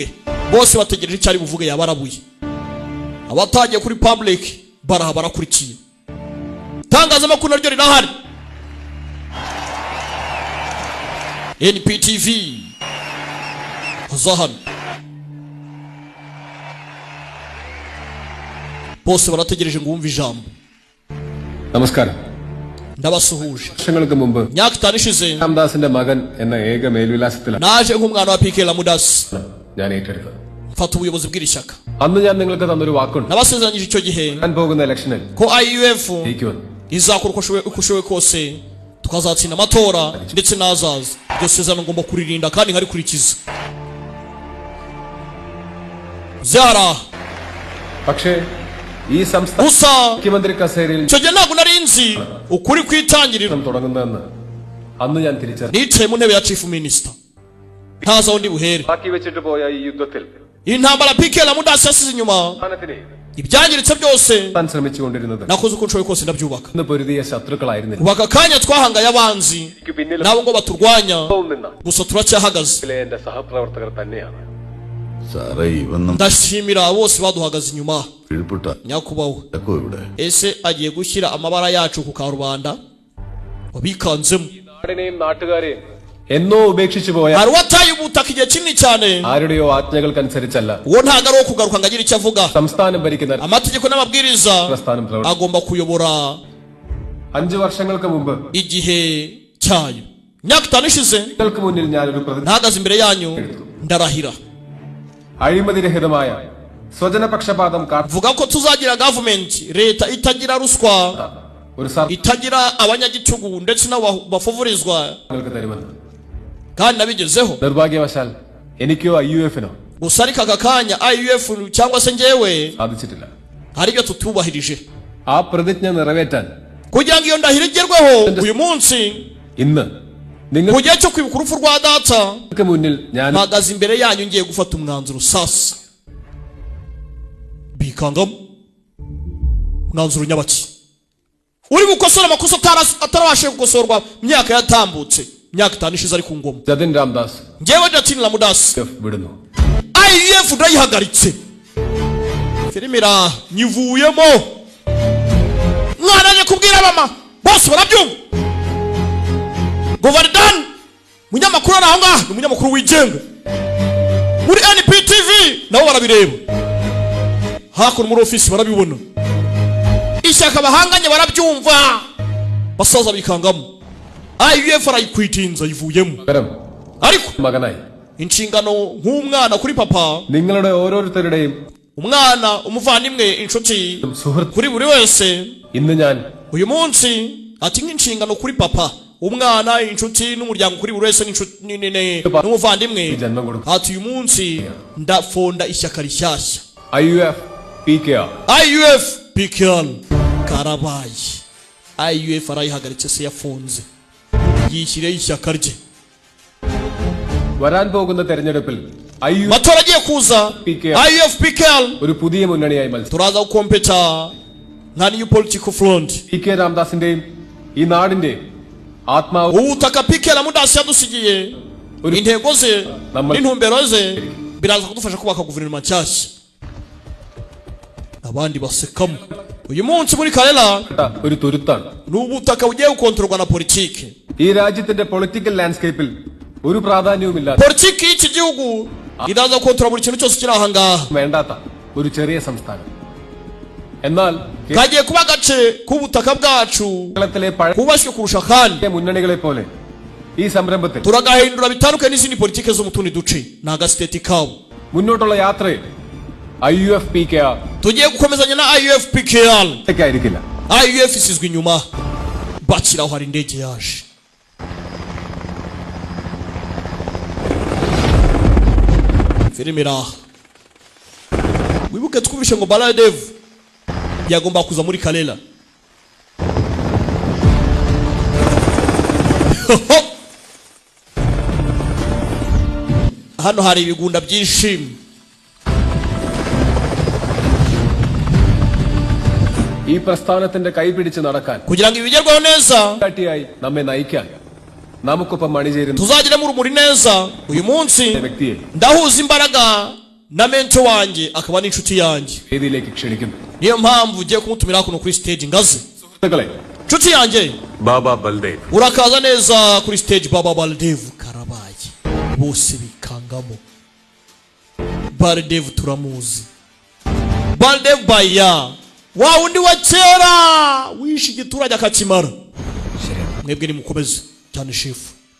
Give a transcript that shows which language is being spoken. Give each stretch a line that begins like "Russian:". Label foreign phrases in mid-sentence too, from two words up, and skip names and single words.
Kinyarwanda: bose bategereje icyo ari buvuge, yabarabuye. abatagiye kuri public baraha barakurikiye. tangazamakuru naryo rirahari. NPTV Zahan bose barategereje ngo wumve ijambo.
Malayalam: നമസ്കാരം.
Kinyarwanda: ndabasuhuje.
Malayalam: വർഷങ്ങൾക്ക് മുമ്പ്
Kinyarwanda: myaka 5 ishize
Malayalam: രാംദാസിന്റെ മകൻ എന്ന ഏക മേൽവിലാസത്തിലാണ്
Kinyarwanda: naje nk'umwana wa PK Lamudas
Malayalam: ഞാൻ ഏറ്റെടുത്തത്.
Kinyarwanda: mfata ubuyobozi bw'irishaka.
Malayalam: അന്ന് ഞാൻ നിങ്ങൾക്ക് തന്നൊരു വാക്കുണ്ട്.
Kinyarwanda: nabasezeranyije icyo gihe
Malayalam: ഞാൻ പോകുന്ന ഇലക്ഷനിൽ
Kinyarwanda: ko IUF
Malayalam: ജയിക്കുമെന്ന്.
Kinyarwanda: izakora uko ushoboye kose tukazatsinda amatora ndetse n'azaza. iryo sezerano ngomba kuririnda kandi nkarikurikiza. zara
Malayalam: പക്ഷേ ഈ സംസ്ഥാന
Kinyarwanda: gusa
Malayalam: മുഖ്യമന്ത്രി കസേരയിൽ
Kinyarwanda: icyo gihe ntabwo nari nzi ukuri kwitangirira.
Malayalam: തുടങ്ങുന്നതെന്ന് അന്ന് ഞാൻ തിരിച്ചറിഞ്ഞു.
Kinyarwanda: nicaye mu ntebe ya
English: chief minister
Kinyarwanda: ntazi aho ndi buhere.
Malayalam: ബാക്കി വെച്ചിട്ട് പോയ ഈ യുദ്ധത്തിൽ
Kinyarwanda: intambara pike la mudasi yasize inyuma ibyangiritse byose nakoze uko nshoboye kose ndabyubaka ubaka kanya twahangaye abanzi nabo ngo baturwanya gusa turacyahagaze ndashimira bose baduhagaze inyuma nyakubahwa ese agiye gushyira amabara yacu ku karubanda wabikanzemo
Malayalam: എന്നോ ഉപേക്ഷിച്ചു പോയ
Kinyarwanda: hari uwataye ubutaka igihe kinini cyane
Malayalam: ആരുടെയോ ആജ്ഞകൾക്കനുസരിച്ചല്ല
Kinyarwanda: uwo ntago ari uwo kugaruka ngo agire icyo avuga
Malayalam: സംസ്ഥാനം ഭരിക്കുന്ന
Kinyarwanda: amategeko n'amabwiriza agomba kuyobora
Malayalam: 5 വർഷങ്ങൾക്ക് മുമ്പ്
Kinyarwanda: igihe cyayo imyaka 5 ishize
Malayalam: നിങ്ങൾക്ക് മുന്നിൽ ഞാനൊരു
Kinyarwanda: ntagaze imbere yanyu ndarahira
Malayalam: അഴിമതിരഹിതമായ സ്വജനപക്ഷപാതം
Kinyarwanda: vuga ko tuzagira government leta itagira ruswa itagira abanyagitugu ndetse n'abafovorizwa kandi nabigezeho
Malayalam: നിർഭാഗ്യവശാൽ എനിക്കോ IUFനോ
Kinyarwanda: usarika akakanya IUF cyangwa se ngewe
Malayalam: സാധിച്ചിട്ടില്ല
Kinyarwanda: hari ibyo tutubahirije
Malayalam: ആ പ്രതിജ്ഞ നിറവേറ്റാൻ
Kinyarwanda: kugira ngo iyo ndahiro igerweho uyu munsi
Malayalam: ഇന്ന് നിങ്ങൾ
Kinyarwanda: mu gihe cyo kwibuka urupfu rwa data
Malayalam: മുന്നിൽ ഞാൻ
Kinyarwanda: mpagaze imbere yanyu ngiye gufata umwanzuro sasa bikangamo umwanzuro nyabaki uri gukosora amakosa atarabashije gukosorwa myaka yatambutse myaka 5 ishize ari ku ngoma
Malayalam: ജതിൻ രാംദാസ്
Kinyarwanda: ngewe Jatin Ramudas
Malayalam: വിടുന്നു
Kinyarwanda: IUF ndayihagaritse filimira nyivuyemo mwaraje kubwira mama bose barabyumva Govardhan munyamakuru ari aho ngaha ni umunyamakuru wigenga muri NPTV nabo barabireba hakuno muri ofisi barabibona ishyaka bahanganye barabyumva basaza bikangamo IUF arayikwitinza yivuyemo ariko
Malayalam: മകനായി
Kinyarwanda: inshingano nk'umwana kuri papa
Malayalam: നിങ്ങളുടെ ഓരോരുത്തരുടെയും
Kinyarwanda: umwana umuvandimwe inshuti kuri buri wese
Malayalam: ഇന്ന് ഞാൻ
Kinyarwanda: uyu munsi ati nk'inshingano kuri papa umwana inshuti n'umuryango kuri buri wese n'umuvandimwe ati uyu munsi ndafonda ishyaka rishyashya IUF PKR karabaye IUF arayihagaritse se yafunze yishyire ishyaka rye
Malayalam: വരാൻ പോകുന്ന തെരഞ്ഞെടുപ്പിൽ
Kinyarwanda: matora agiye kuza IUF PKR
Malayalam: ഒരു പുതിയ മുന്നണിയായി മത്സരിക്കും
Kinyarwanda: turaza gukompeta nka
English: new political front
Malayalam: PK രാംദാസിന്റെയും ഈ നാടിന്റെയും ആത്മാവ്
Kinyarwanda: ubutaka PK Ramudas yadusigiye intego ze n'intumbero ze biraza kudufasha kubaka guverinoma nshyashya abandi basekamo uyu munsi muri Karela
Malayalam: ഒരു തുരുത്താണ്
Kinyarwanda: n'ubutaka bugiye gukontorwa na politike
Malayalam: ഈ രാജ്യത്തിന്റെ
English: political landscape
Malayalam: ഒരു പ്രാധാന്യവുമില്ലാത്ത
Kinyarwanda: politiki y'iki gihugu iraza gukontorwa buri kintu cyose kiri aha ngaha
Malayalam: വേണ്ടാത്ത ഒരു ചെറിയ സംസ്ഥാനം എന്നാൽ
Kinyarwanda: kagiye kuba agace k'ubutaka bwacu
Malayalam: കേരളത്തിലെ
Kinyarwanda: kubashywe kurusha kandi
Malayalam: പഴയ മുന്നണികളെ പോലെ ഈ സംരംഭത്തിൽ
Kinyarwanda: turagahindura bitandukanye n'izindi politike zo mu tundi duce ni agasiteti kabo
Malayalam: മുന്നോട്ടുള്ള യാത്രയിൽ IUF PKR
Kinyarwanda: tugiye gukomezanya na IUF PKR
Malayalam: ആയിരിക്കില്ല
Kinyarwanda: IUF isizwe inyuma bakiraho hari indege yaje filimira wibuke twumvishe ngo Baladev yagomba kuza muri Karela hano hari ibigunda byishimye
Malayalam: ഈ പ്രസ്ഥാനത്തിന്റെ കൈപിടിച്ച് നടക്കാൻ
Kinyarwanda: kugira ngo ibigerweho neza
Malayalam: കാട്ടിയായി നമ്മെ നയിക്കാൻ നമുക്കൊപ്പം അണിചേരുന്ന
Kinyarwanda: tuzagiremo urumuri neza uyu munsi
Malayalam: വ്യക്തിയെ
Kinyarwanda: ndahuza imbaraga na mento wanjye akaba n'inshuti yanjye
Malayalam: വേദിയിലേക്ക് ക്ഷണിക്കുന്നു
Kinyarwanda: niyo mpamvu ugiye kumutumira kuno kuri stage ngaze
Malayalam: സുഹൃത്തുക്കളെ
Kinyarwanda: nshuti yanjye
Malayalam: Baba Baldev
Kinyarwanda: urakaza neza kuri stage Baba Baldev karabaye bose bikangamo Baldev turamuzi Baldev baya wa undi wa kera wishi giturage akakimara mwebwe ni mukomeze cyane shefu